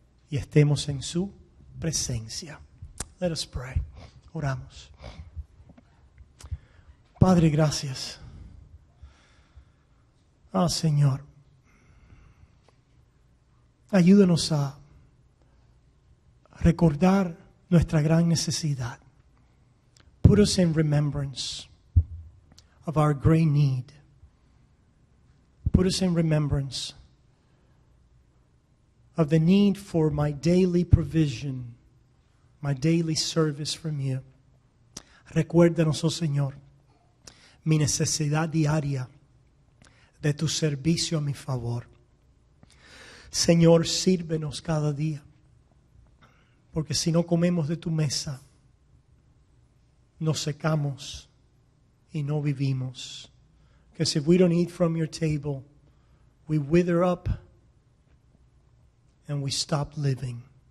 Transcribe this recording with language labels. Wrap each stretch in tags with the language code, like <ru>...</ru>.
<es>y estemos en su presencia.</es> <en>Let us pray.</en> <es>Oramos. Padre, gracias. Señor, ayúdanos a recordar nuestra gran necesidad.</es> <en>Put us in remembrance of our great need. Put us in remembrance of the need for my daily provision, my daily service from you.</en> <es>Recuérdanos, oh Señor, mi necesidad diaria de tu servicio a mi favor. Señor, sírvenos cada día, porque si no comemos de tu mesa, nos secamos y no vivimos.</es> <en>Because if we don't eat from your table, we wither up and we stop living.</en>